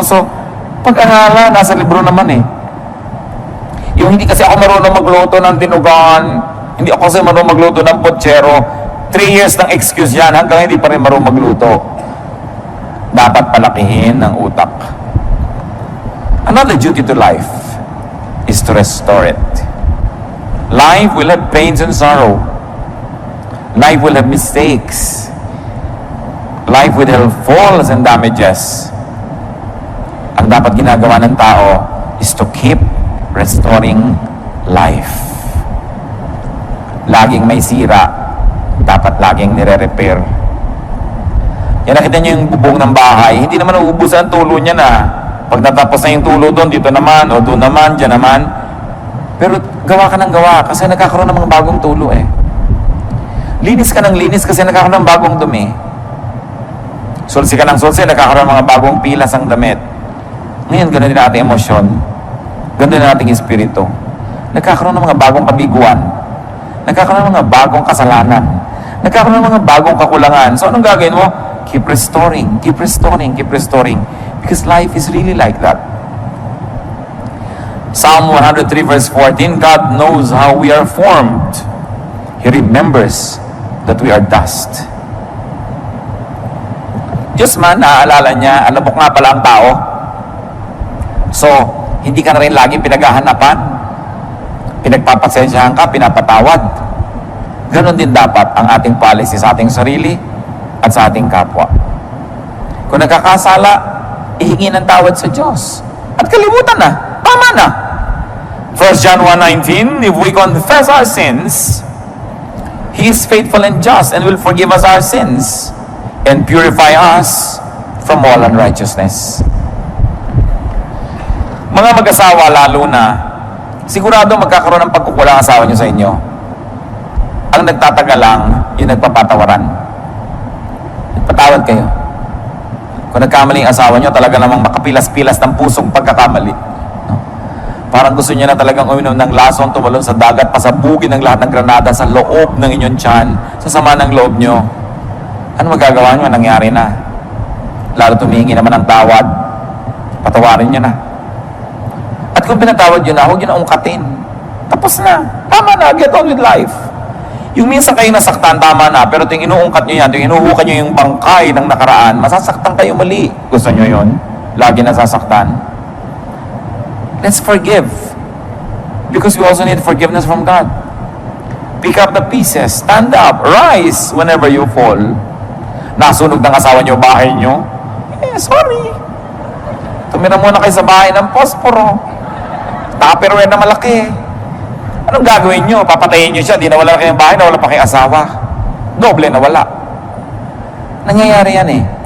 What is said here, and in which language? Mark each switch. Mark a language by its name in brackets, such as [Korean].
[Filipino] So, pag-aralan, nasa libro naman eh. Yung hindi kasi ako marunong magluto ng dinugan, hindi ako kasi marunong magluto ng potsero, 3 years ng excuse yan, hanggang hindi pa rin marunong magluto. Dapat palakihin ang utak. [English] Another duty to life is to restore it. Life will have pains and sorrow. Life will have mistakes. Life will have falls and damages. [Filipino] Ang dapat ginagawa ng tao [English] is to keep restoring life. [Filipino] Laging may sira, dapat laging nire-repair. Yan, nakita niyo yung bubong ng bahay, hindi naman uubusan ang tulo niya na. Pag natapos na yung tulo doon, dito naman, o doon naman, dyan naman. Pero gawa ka ng gawa kasi nagkakaroon ng mga bagong tulo eh. Linis ka ng linis kasi nagkakaroon ng bagong dumi. Sulsi ka ng sulsi, nagkakaroon ng mga bagong pilas ang damit. Ngayon, ganoon din ating emosyon. Ganoon din ating espiritu. Nagkakaroon ng mga bagong kabiguan. Nagkakaroon ng mga bagong kasalanan. Nagkakaroon ng mga bagong kakulangan. So, anong gagawin mo? [English] Keep restoring, keep restoring, keep restoring. Because life is really like that. Psalm 103 verse 14, God knows how we are formed. He remembers that we are dust. [Filipino] Diyos man, naaalala niya, alabok nga pala ang tao. So, hindi ka na rin laging pinaghahanapan. Pinagpapasensyahan ka, pinapatawad. Ganon din dapat ang ating policy sa ating sarili at sa ating kapwa. Kung nagkakasala, ihingi ng tawad sa Diyos. At kalimutan na. Tama na. [English] 1 John 1:19, if we confess our sins, He is faithful and just and will forgive us our sins and purify us from all unrighteousness. [Filipino] Mga mag-asawa lalo na, sigurado magkakaroon ng pagkukulang asawa nyo sa inyo. Ang nagtataga lang, yung nagpapatawaran. Patawad kayo. Kung nagkamali ang asawa nyo, talaga namang makapilas-pilas ng pusong pagkakamali. No? Parang gusto niya na talagang uminom ng lason, tumalon sa dagat, pasabugin ng lahat ng granada sa loob ng inyong tiyan, sa sama ng loob nyo. Ano magagawa nyo? Nangyari na. Lalo tumingi naman ng tawad. Patawarin nyo na. At kung pinatawad nyo na, huwag nyo na ungkatin. Tapos na. Tama na. [English] Get on with life. [Filipino] Yung minsan kayo nasaktan, tama na. Pero ting inuungkat nyo yan, ting inuhukan nyo yung bangkay ng nakaraan, masasaktan kayo mali. Gusto nyo yun? Lagi nasasaktan. [English] Let's forgive. Because we also need forgiveness from God. Pick up the pieces. Stand up. Rise whenever you fall. [Filipino] Nasunog ng asawa nyo, bahay nyo. Sorry. Tumira muna kayo sa bahay ng posporo. Tupperware na malaki. Anong gagawin nyo? Papatayin nyo siya, di nawala na kayong bahay, nawala pa kayong asawa. Doble nawala. Nangyayari yan eh.